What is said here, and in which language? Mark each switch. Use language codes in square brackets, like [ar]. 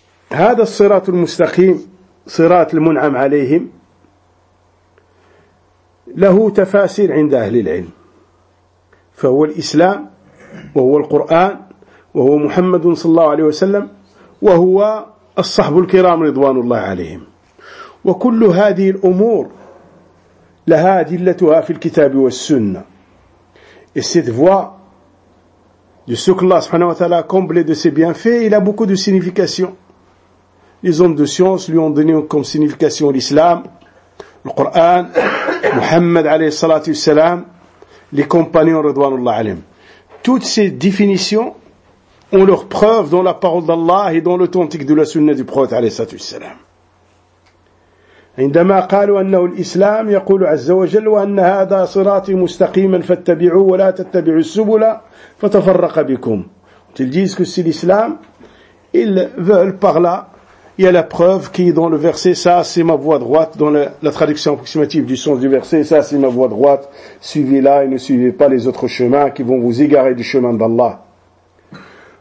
[ar] وَهَذَا الصِّرَاطُ الْمُسْتَقِيمُ صراط المنعم عليهم له تفاسير عند أهل العلم، فهو الإسلام وهو القرآن وهو محمد صلى الله عليه وسلم وهو الصحب الكرام رضوان الله عليهم، وكل هذه الأمور لها أدلتها في الكتاب والسنة. [fr] cette voie de ce que Allah سبحانه وتعالى comble de ses bienfaits il a beaucoup de signification. Les hommes de science lui ont donné comme signification l'islam, le Coran, Muhammad alayhi salatu salam, les compagnons radwanullah alayhim. Toutes ces définitions ont leur preuve dans la parole d'Allah et dans l'authentique de la sunna du prophète alayhi salatu salam. [ar] عندما قالوا انه الاسلام يقول عز وجل وان هذا صراطي مستقيما فاتبعوه ولا تتبعوا السبل فتفرق بكم. [fr] Ils disent que c'est l'islam, ils veulent par là. Il y a la preuve qui est dans le verset « Ça, c'est ma voie droite » dans la traduction approximative du sens du verset « Ça, c'est ma voie droite, suivez-la et ne suivez pas les autres chemins qui vont vous égarer du chemin d'Allah. »